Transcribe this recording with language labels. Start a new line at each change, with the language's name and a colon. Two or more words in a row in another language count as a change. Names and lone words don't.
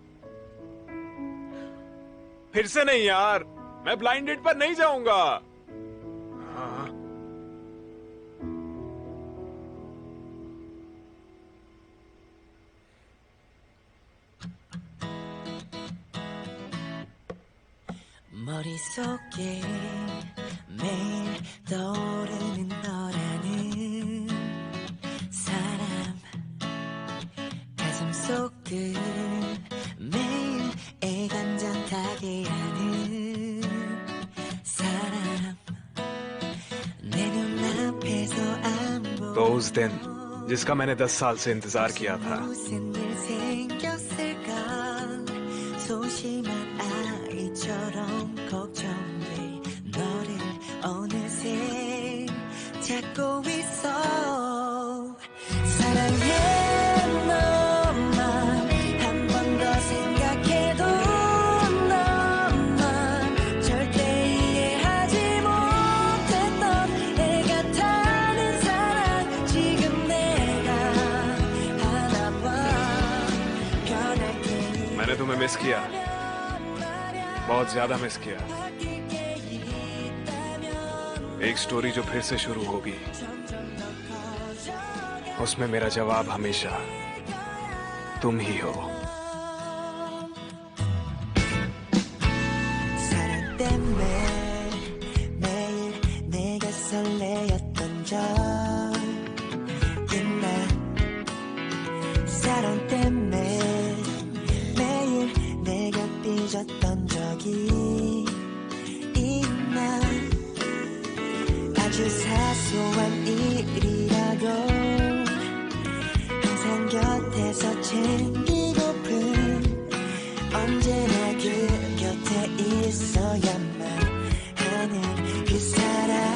Hindi: फिर से नहीं यार, मैं ब्लाइंड डेट पर नहीं जाऊंगा। हाँ।
Korean: 머릿속에 매일 떠오르는 너라는 사람 가슴속을 매일 애간장타게 하는 사람 내 눈앞에서 안 보여
Hindi: तो उस दिन जिसका मैंने 10 साल से इंतजार किया था,
Korean: 무슨 일 생겼을까 소심한 아이처럼 걱정돼 너를 어느새 찾고 있어 사랑해 너만 한 번 더 생각해도 너만 절대 이해하지 못했던 애가 타는 사랑 지금 내가 하나봐 변할게
Hindi: मैंने तुम्हें मिस किया, बहुत ज्यादा मिस किया। एक स्टोरी जो फिर से शुरू होगी, उसमें मेरा जवाब हमेशा तुम ही हो।
Korean: 사랑 때문에 매일 내가 설레었던 적 있나 사랑 때문에 매일 내가 삐졌던 적이 있나 아주 사소한 일이라도 항상 곁에서 챙기고픈 언제나 그 곁에 있어야만 하는 그 사람